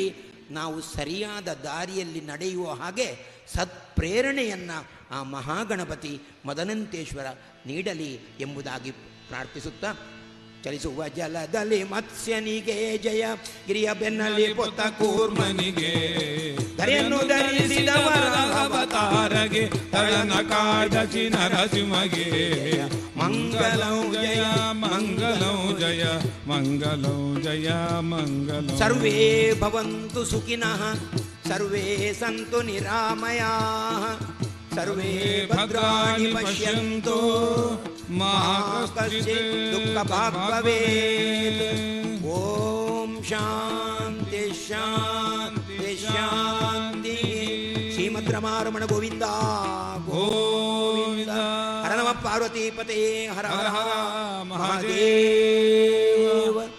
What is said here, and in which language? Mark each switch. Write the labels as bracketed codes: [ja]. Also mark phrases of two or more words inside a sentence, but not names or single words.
[kn] ನಾವು ಸರಿಯಾದ ದಾರಿಯಲ್ಲಿ ನಡೆಯುವ ಹಾಗೆ ಸತ್ಪ್ರೇರಣೆಯನ್ನು ಆ ಮಹಾಗಣಪತಿ ಮದನಂತೇಶ್ವರ ನೀಡಲಿ ಎಂಬುದಾಗಿ ಪ್ರಾರ್ಥಿಸುತ್ತಾ, ಚಲಿಸುವ ಜಲದಲ್ಲಿ ಮತ್ಸ್ಯನಿಗೆ ಜಯ, ಗಿರಿಯ ಬೆನ್ನಲ್ಲಿ ಪೊತ್ತ ಕೂರ್ಮನಿಗೆ, ಧರೆಯನ್ನು ಧರಿಸಿದವರ ಅವತಾರಗೆ ತಳನ ಕಾಡಚಿ ನರಸಿಂಹಗೆ ಮಂಗಲಂ ಜಯ ಮಂಗಲಂ ಜಯ ಮಂಗಲಂ ಜಯ ಮಂಗಲಂ. [sa] ಸರ್ವೇ ಭವಂತು ಸುಖಿನಃ, ಸರ್ವೇ ಸಂತು ನಿರಾಮಯಾಃ, ಸರ್ವೇ ಭದ್ರಾಣಿ ಪಶ್ಯಂತು ಮಾ ಕಶ್ಚಿತ್ ದುಃಖಭಾಗ್ ಭವೇತ್. ಓಂ ಶಾಂತಿ ಶಾಂತಿ ಶಾಂತಿ. ಶ್ರೀಮದ್ ರಮಾರಮಣ ಗೋವಿಂದ ಗೋವಿಂದ. ಹರ ನಮಃ ಪಾರ್ವತೀಪತೇ ಹರ ಹರ ಹರ ಮಹಾದೇವ.